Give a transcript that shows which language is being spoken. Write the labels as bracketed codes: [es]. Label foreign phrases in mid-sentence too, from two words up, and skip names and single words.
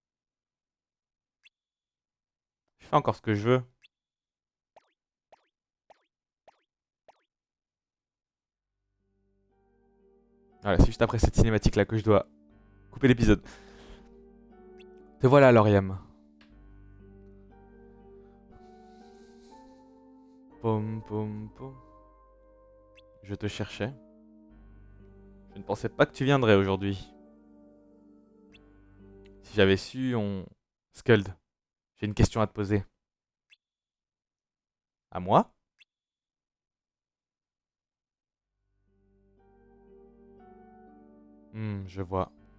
[fr] Je fais encore ce que je veux. Voilà, c'est juste après cette cinématique là que je dois couper l'épisode. Te voilà, Lauriam. Pom pom pom. Je te cherchais. Je ne pensais pas que tu viendrais aujourd'hui. Si j'avais su, on... Skuld, j'ai une question à te poser. À moi? Je vois.